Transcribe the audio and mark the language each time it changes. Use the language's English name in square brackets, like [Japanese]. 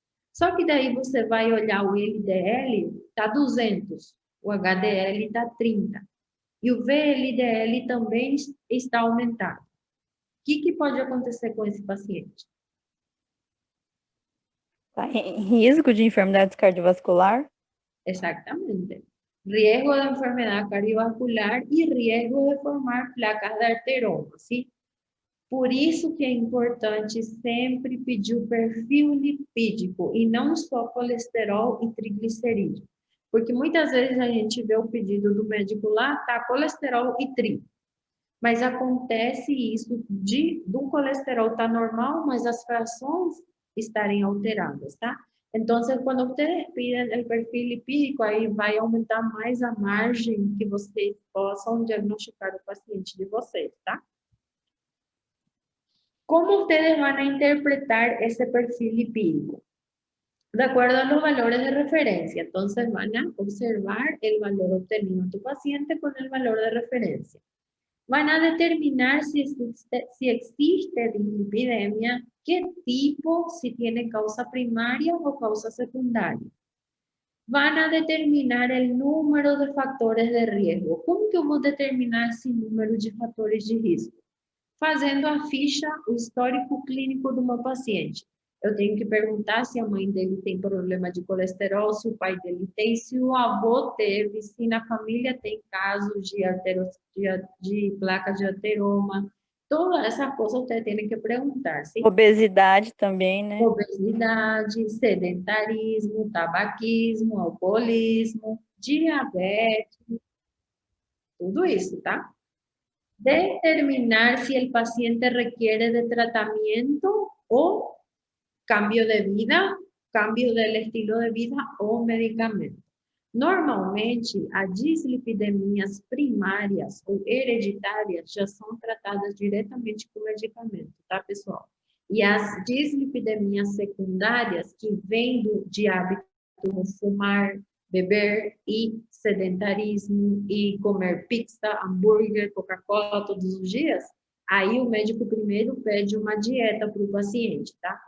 [Portuguese] Só que daí você vai olhar o LDL, está 200, o HDL está 30. E o VLDL também está aumentado. O que pode acontecer com esse paciente? Tá em risco de enfermidade cardiovascular? [Spanish] Exactamente. Riesgo de enfermedad cardiovascular y riesgo de formar placas de arteroma, ¿sí? [Portuguese] Por isso que é importante sempre pedir o perfil lipídico e não só colesterol e triglicerídeo. Porque muitas vezes a gente vê o pedido do médico lá, tá colesterol e tri. Mas acontece isso do colesterol tá normal, mas as frações estarem alteradas, tá? [Spanish] Entonces, cuando ustedes piden el perfil lipídico, ahí va a aumentar [Portuguese] mais a margem que vocês possam diagnosticar o paciente de vocês, tá? [Spanish] ¿Cómo ustedes van a interpretar ese perfil lipídico? De acuerdo a los valores de referencia. Entonces, van a observar el valor obtenido en tu paciente con el valor de referencia. Van a determinar si existe dislipidemia, qué tipo, si tiene causa primaria o causa secundaria. Van a determinar el número de factores de riesgo. [Portuguese] Como que eu vou determinar esse número de fatores de risco? Fazendo a ficha, o histórico clínico do meu paciente. Eu tenho que perguntar se a mãe dele tem problema de colesterol, se o pai dele tem, se o avô teve, se na família tem casos de placa de ateroma. Toda essa coisa você tem que perguntar. [Spanish] ¿Sí? [Portuguese] Obesidade também, né? Obesidade, sedentarismo, tabaquismo, alcoolismo, diabetes, tudo isso, tá? [Spanish] Determinar si el paciente requiere de tratamiento o cambio de vida, cambio del estilo de vida o medicamento. [Portuguese] Normalmente, as dislipidemias primárias ou hereditárias já são tratadas diretamente com medicamento, tá, pessoal? E as dislipidemias secundárias, que vêm de hábito como fumar, beber e sedentarismo e comer pizza, hambúrguer, Coca-Cola todos os dias, aí o médico primeiro pede uma dieta para o paciente, tá?